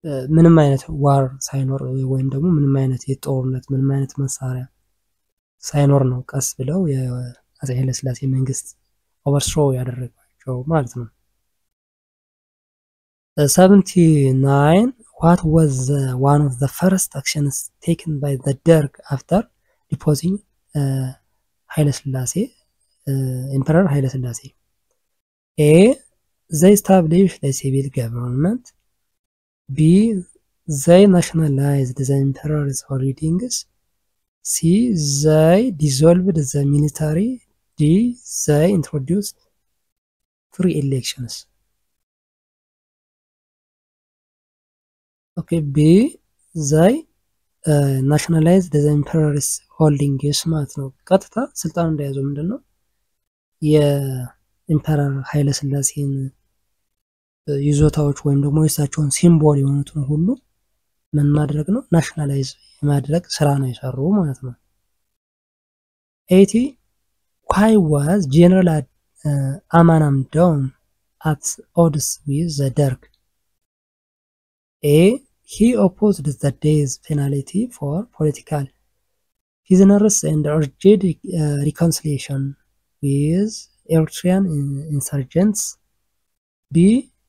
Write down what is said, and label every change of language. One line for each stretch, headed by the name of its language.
Amharic: ምንም አይነት ዋር ሳይኖር ወይም ደግሞ ምንም አይነት የጦርነት ምንም አይነት መሳሪያ ሳይኖር ነው ቀስ ብለው የአፄ ኃይለሥላሴ መንግስት ኦቨርስሮ ያደረጋቸው ማለት ነው። 79
English: what was one of the first actions taken by the Derg after deposing ኃይለሥላሴ Emperor Haile Selassie? A. They established a civil government. B. They nationalized the emperor's holdings. C. They dissolved the military. D. They introduced free elections. Okay, B. They nationalized the emperor's holdings
Amharic: ማለት ነው። ቀጥታ ስልጣን እንደያዙ ምንድነው የኢምፐረር ኃይለ ሥላሴን ይዞታዎች ወይም ደግሞ የእሳቸውን ሲምቦል የሆኑትን ሁሉ ምን ማድረግ ነው? ናሽናላይዝ የማድረግ ስራ ነው የሰሩ ማለት ነው።
English: 80 why was General Amanamdom at odds with the Derg? A. He opposed the death penalty for political prisoners and urged reconciliation with Eritrean insurgents. B.